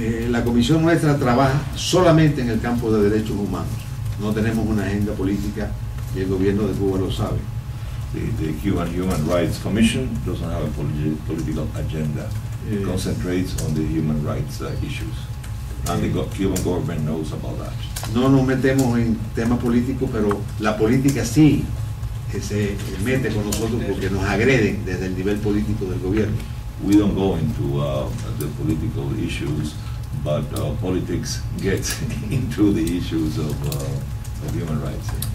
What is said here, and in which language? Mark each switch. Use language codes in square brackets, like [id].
[es] La comisión nuestra trabaja solamente en el campo de derechos humanos. No tenemos una agenda política y el gobierno de Cuba lo sabe. [en] The Cuban Human Rights Commission doesn't have a political agenda. It concentrates on the human rights issues. And the Cuban government knows about that. [es] No nos metemos en temas políticos, pero la política sí se mete con nosotros porque nos agreden desde el nivel político del gobierno. [en] We don't go into the political issues, but politics gets into the issues of human rights.